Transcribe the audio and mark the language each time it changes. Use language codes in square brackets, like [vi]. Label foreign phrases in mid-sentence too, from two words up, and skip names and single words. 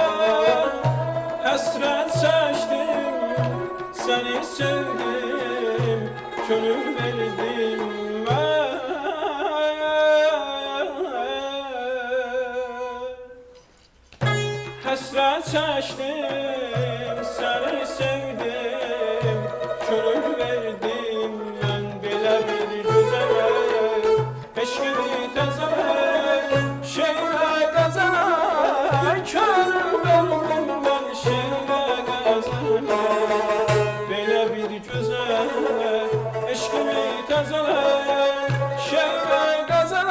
[tr] Hasret seçtim, seni sevdim, gönül verdim ben. Hasret seçtim, seni sevdim, gönül verdim ben. [az] Belə bir gözələ, eşqini təzələ, şeylə qəzələ. könül verdim ben şeirə qəzələ. Belə bir gözələ, eşqimi təzələ, şeirə qəzələ.